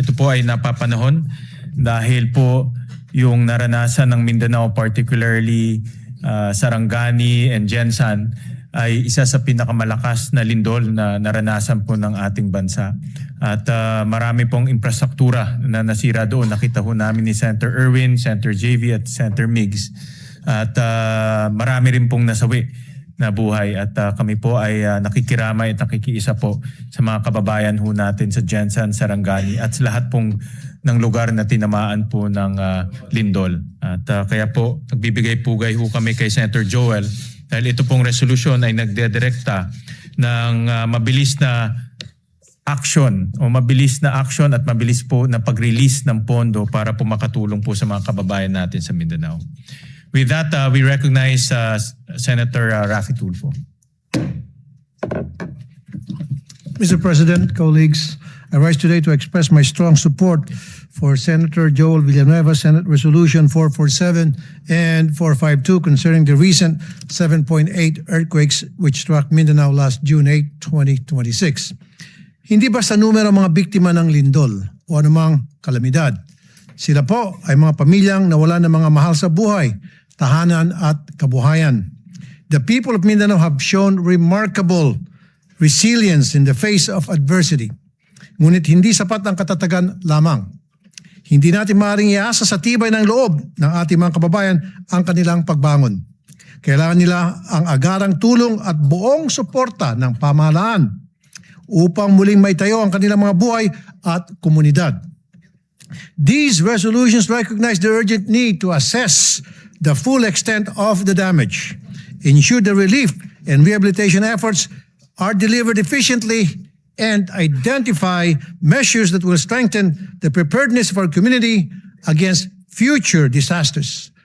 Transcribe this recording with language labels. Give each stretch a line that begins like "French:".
Filipino: Ito po ay napapanahon dahil po yung naranasan ng Mindanao, particularly Sarangani and Jensan, ay isa sa pinakamalakas na lindol na naranasan po ng ating bansa. At marami pong infrastruktura na nasira doon. Nakita ho namin ni Senator Erwin, Senator JV at Senator Migs. At marami rin pong nasawi na buhay. At kami po ay nakikiramay at nakikiisa po sa mga kababayan ho natin sa Jensan, Sarangani at sa lahat pong ng lugar na tinamaan po ng lindol. At kaya po nagbibigay pugay ho kami kay Senator Joel dahil ito pong resolusyon ay nagdedirekta ng mabilis na action at mabilis po na pag-release ng pondo para po makatulong po sa mga kababayan natin sa Mindanao.
English: With that, we recognize Senator Raffy Tulfo. Mr. President, colleagues, I rise today to express my strong support for Senator Joel Villanueva, Senate Resolution 447 and 452 concerning the recent 7.8 earthquakes which struck Mindanao last June 8, 2026.
Filipino: Hindi basta numero ang mga biktima ng lindol o anumang kalamidad. Sila po ay mga pamilyang nawala ng mga mahal sa buhay, tahanan at kabuhayan.
English: The people of Mindanao have shown remarkable resilience in the face of adversity.
Filipino: Ngunit hindi sapat ang katatagan lamang. Hindi natin maaaring iasa sa tibay ng loob ng ating mga kababayan ang kanilang pagbangon. Kailangan nila ang agarang tulong at buong suporta ng pamahalaan upang muling maitayo ang kanilang mga buhay at komunidad.
English: These resolutions recognize the urgent need to assess the full extent of the damage, ensure the relief and rehabilitation efforts are delivered efficiently, and identify measures that will strengthen the preparedness of our community against future disasters.